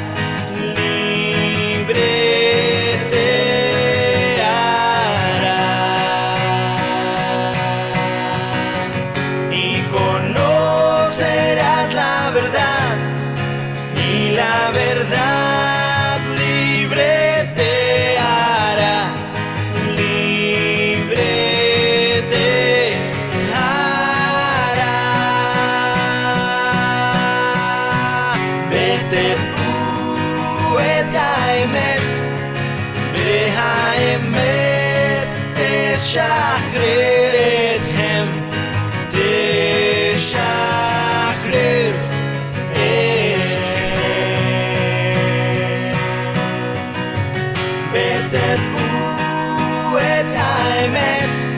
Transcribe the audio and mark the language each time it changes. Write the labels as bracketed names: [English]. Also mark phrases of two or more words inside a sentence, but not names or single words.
[Spanish] libre te hará, y conocerás la verdad, y la verdad libre te hará, libre te hará. [Hebrew] ותדעו את האמת, והאמת תשחרר אתכם, תשחרר ותדעו את האמת,